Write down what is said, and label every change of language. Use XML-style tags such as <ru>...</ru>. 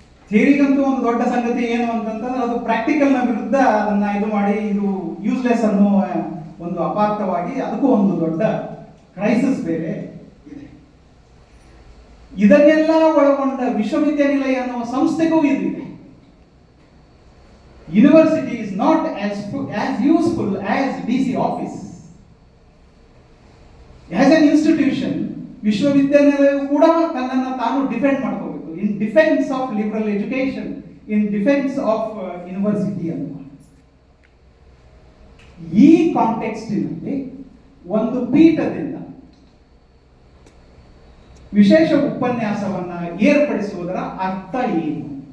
<kn>ಥಿಯರಿಗಂತೂ ಒಂದು ದೊಡ್ಡ ಸಂಗತಿ ಏನು ಅಂತಂತಂದ್ರೆ ಅದು ಪ್ರಾಕ್ಟಿಕಲ್ನ ವಿರುದ್ಧ ಅದನ್ನ ಇದು ಮಾಡಿ ಇದು ಯೂಸ್ಲೆಸ್ ಅನ್ನೋ ಒಂದು ಅಪಾರ್ಥವಾಗಿ ಅದಕ್ಕೂ ಒಂದು ದೊಡ್ಡ ಕ್ರೈಸಿಸ್ ಬೇರೆ ಇದೆ. ಇದನ್ನೆಲ್ಲ ಒಳಗೊಂಡ ವಿಶ್ವವಿದ್ಯಾನಿಲಯ ಅನ್ನೋ ಸಂಸ್ಥೆಗೂ ಇದಿದೆ.</kn> <en>University is not as useful as DC office. As an institution,</en> <kn>ವಿಶ್ವವಿದ್ಯಾನಿಲಯ ಕೂಡ ತನ್ನನ್ನು ತಾನು ಡಿಫೆಂಡ್ ಮಾಡ್ಕೋಬೇಕು.</kn> <en>In defence of liberal education, in defence of university ಅಂತ.</en> <kn>ಈ ಕಾಂಟೆಕ್ಸ್ಟಿನಲ್ಲಿ ಒಂದು ಪೀಠದಿಂದ ವಿಶೇಷ ಉಪನ್ಯಾಸವನ್ನ ಏರ್ಪಡಿಸುವುದರ ಅರ್ಥ ಏನು?</kn>